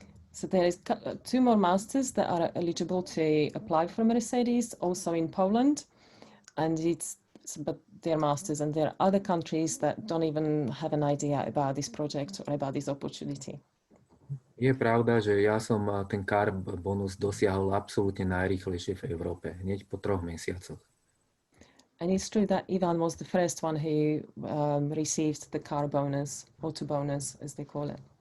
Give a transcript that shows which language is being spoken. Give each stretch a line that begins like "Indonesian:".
English: So there is 2 more masters that are eligible to apply for Mercedes, also in Poland, and but they're masters, and there are other countries that don't even have an idea about this project or about this opportunity.
Slovak: Je pravda, že ja som ten car bonus dosiahol absolútne najrýchlejšie v Európe, hneď po 3 mesiacoch.
English: And it's true that Ivan was the first one who received the car bonus, auto bonus, as they call it.